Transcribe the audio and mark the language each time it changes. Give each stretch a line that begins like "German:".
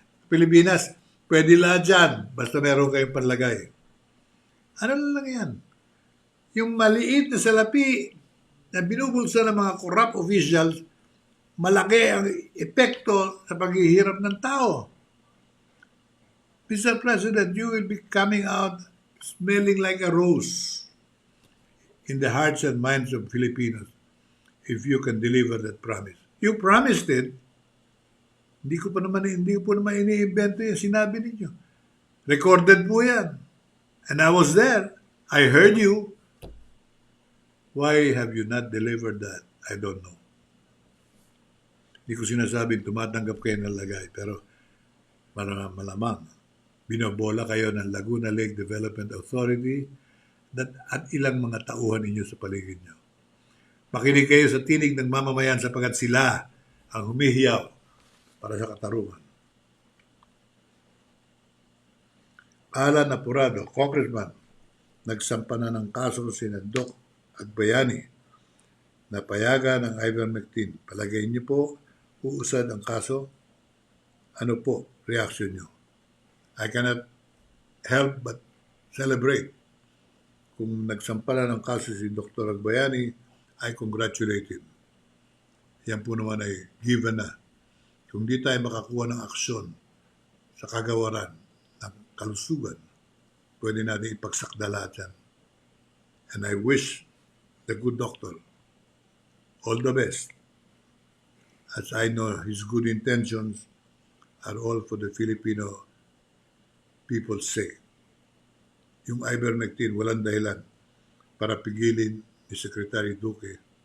Filipino: Pilipinas, pwede lahat dyan, basta meron kayong panlagay. Ano lang yan? Yung maliit na salapi na binubulsa ng mga corrupt officials, malaki ang epekto sa paghihirap ng tao.
English: Mr. President, you will be coming out smelling like a rose in the hearts and minds of Filipinos if you can deliver that promise. You promised it.
Filipino: Hindi ko po naman ini-invento yung sinabi ninyo. Recorded po yan.
English: And I was there. I heard you. Why have you not delivered that? I don't know.
Filipino: Hindi ko sinasabing tumatanggap kayo ng lagay, pero malamang binobola kayo ng Laguna Lake Development Authority at ilang mga tauhan ninyo sa paligid nyo. Makinig kayo sa tinig ng mamamayan sapagkat sila ang humihiyaw para sa katarungan. Alan Apurado, Congressman, nagsampa na ng kaso si Doc Agbayani na payagan ng ivermectin. Palagay niyo po, uusad ang kaso? Ano po reaction niyo?
English: I cannot help but celebrate.
Filipino: Kung nagsampa na ng kaso si Dr.
English: Agbayani, I congratulate him.
Filipino: Yan po naman ay given na. Kung di tayo makakuha ng aksyon sa kagawaran ng kalusugan, pwede natin ipagsakda lahat yan.
English: And I wish the good doctor all the best, as I know his good intentions are all for the Filipino people's sake.
Filipino: Yung ivermectin, walang dahilan para pigilin ni Secretary Duque.